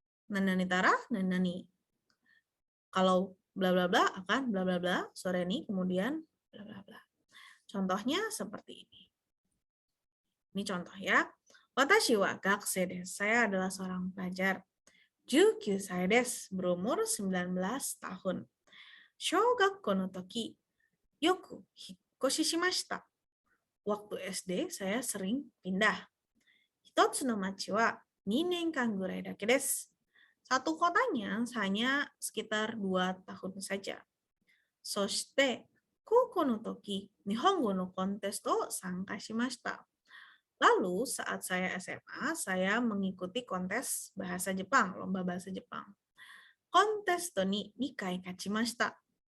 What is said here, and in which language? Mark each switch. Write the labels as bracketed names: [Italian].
[Japanese] Nanani tara, nanani. [Indonesian] Kalau bla bla bla akan bla bla bla, sore ini kemudian bla bla bla. Contohnya seperti ini. Ini contoh ya. [Japanese] Watashi wa gakusei desu. [Indonesian] Saya adalah seorang pelajar. [Japanese] 19 歳です. [Indonesian] Berumur 19 tahun. [Japanese] 小学校の時、よく引っ越ししました. [Indonesian] Waktu SD, saya sering pindah. [Japanese] 一つの町は2年間ぐらいだけです. [Indonesian] Satu kotanya hanya sekitar 2 tahun saja. [Japanese] そして、高校の時、日本語のコンテストを参加しました. [Indonesian] Lalu saat saya SMA, saya mengikuti kontes bahasa Jepang, lomba bahasa Jepang. [Japanese] Kontes ni 2回勝ちました.